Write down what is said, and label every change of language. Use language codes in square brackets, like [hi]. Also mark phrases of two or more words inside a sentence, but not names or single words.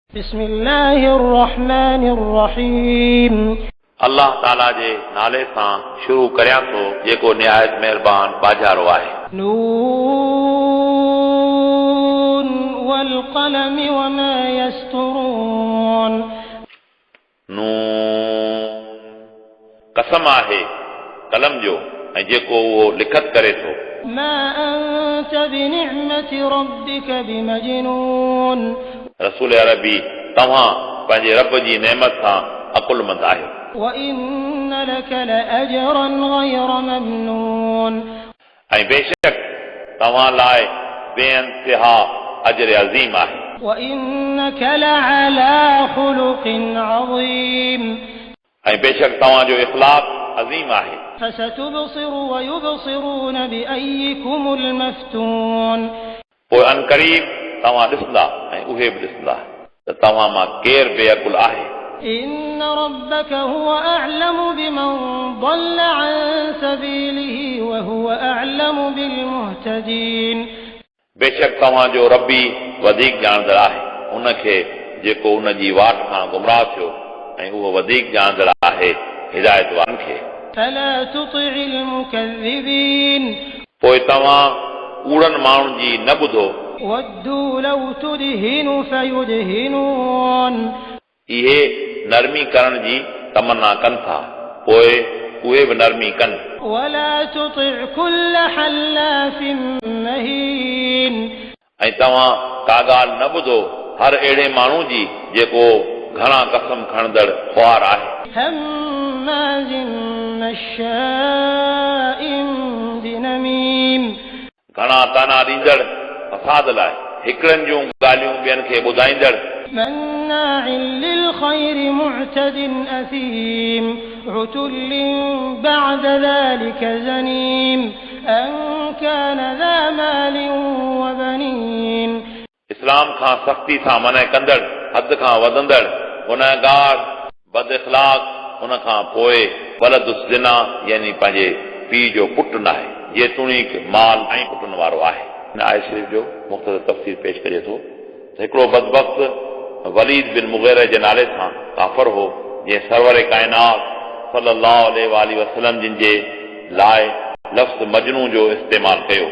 [ar] بسم الله الرحمن الرحيم [sd] अल्लाह ताला जे नाले सां शुरू करियां थो जेको निहायत महिरबान बाजारो आहे। [ar] नून والقلم وما يسطرون [sd] नून कसम आहे कलम जो ऐं जेको उहो लिखत करे थो। [ar] ما أنت بنعمة ربك بمجنون [sd] रसूल अरबी तव्हां पंहिंजे रब जी नेमत सां अकुलमंद आहियो। [ar] وإن لك لأجرا غير ممنون [sd] ऐं बेशक तव्हां लाइ बेइंतिहा अजर अज़ीम आहे। [ar] وإنك لعلى خلق عظيم [sd] ऐं बेशक तव्हांजो इख़लाक़ अज़ीम आहे। [ar] فستبصر ويبصرون بأيكم المفتون [sd] पोइ अनक़रीब तव्हां ॾिसंदा ऐं उहे बि ॾिसंदा त तव्हां मां केरु बेअकुल आहे। [ar] إن ربك هو أعلم بمن ضل عن سبيله وهو أعلم بالمهتدين [sd] बेशक तव्हांजो रबी वधीक ॼाणंदड़ आहे उनखे जेको उन जी वाट खां गुमराह थियो ऐं उहो वधीक ॼाणंदड़ आहे हिदायत वारनि खे। [ar] فلا تطع المكذبين [sd] पोइ तव्हां कूड़नि माण्हुनि जी न ॿुधो। [ar] ودوا لو تدهن فيدهنون [sd] इहे नरमी करण जी तमन्ना कनि था पोइ उहे बि नरमी कनि। [ar] ولا تطع كل حلاف مهين [sd] ऐं तव्हां का ॻाल्हि न ॿुधो हर अहिड़े माण्हू जी जेको घणा कसम खणंदड़ ख़्वार आहे। [ar] هماز مشاء بنميم [sd] घणा ताना ॾींदड़ फसाद लाइ हिकिड़नि जूं ॻाल्हियूं ॿियनि खे ॿुधाईंदड़। [ar] مناع للخير معتد أثيم عتل بعد ذلك زنيم أن كان ذا مال وبنين [sd] इस्लाम खां सख़्ती सां मना कंदड़ हद खां वधंदड़ गुनहगार बद इख़लाक़ उन खां पोइ वलदुस ज़िना यानी पंहिंजे पीउ जो पुटु न आहे जेतोणीक माल ऐं पुटनि वारो आहे। हिन आयत शरीफ़ जो मुख़्तसर तफ़सीर पेश करे थो। हिकिड़ो बदबख़्त वलीद बिन मुग़ीरा जे नाले सां काफ़िर हो जंहिं सरवर काइनात [ar] صلى الله عليه وسلم [sd] जिन जे लाइ लफ़्ज़ मजनू जो इस्तेमालु कयो।